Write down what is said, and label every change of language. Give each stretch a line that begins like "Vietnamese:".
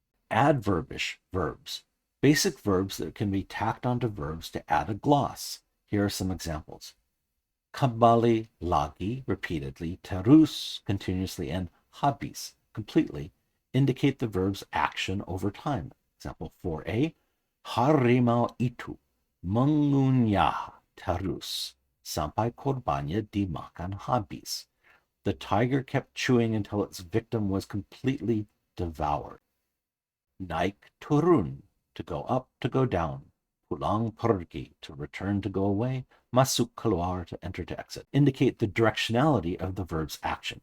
English: Adverbish verbs, basic verbs that can be tacked onto verbs to add a gloss. Here are some examples.
Indonesian: Kembali lagi,
English: repeatedly, terus, continuously, and habis, completely, indicate the verb's action over time.
Indonesian: Example 4a, harimau itu mengunyah terus sampai korbannya dimakan habis.
English: The tiger kept chewing until its victim was completely devoured.
Indonesian: Naik turun,
English: to go up, to go down.
Indonesian: Pulang pergi,
English: to return, to go away.
Indonesian: Masuk keluar,
English: to enter, to exit, indicate the directionality of the verb's action.